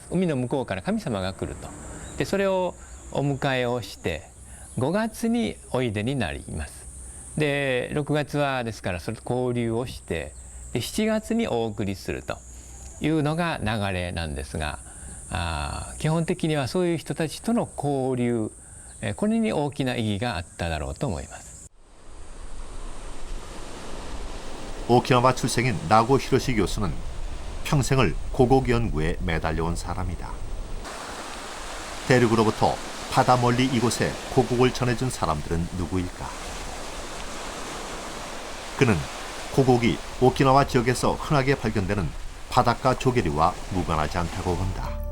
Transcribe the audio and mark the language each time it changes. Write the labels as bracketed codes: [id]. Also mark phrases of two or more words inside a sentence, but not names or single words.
[ja] 海の向こうから神様が来ると。でそれをお迎えをして5月においでになります。で6月はですからそれと交流をしてで7月にお送りするというのが流れなんですが、基本的にはそういう人たちとの交流、これに大きな意義があっただろうと思います。 [ko] 오키나와 출생인 나고 히로시 교수는 평생을 고곡 연구에 매달려온 사람이다. 대륙으로부터 바다 멀리 이곳에 고곡을 전해준 사람들은 누구일까? 그는 고곡이 오키나와 지역에서 흔하게 발견되는 바닷가 조개류와 무관하지 않다고 본다.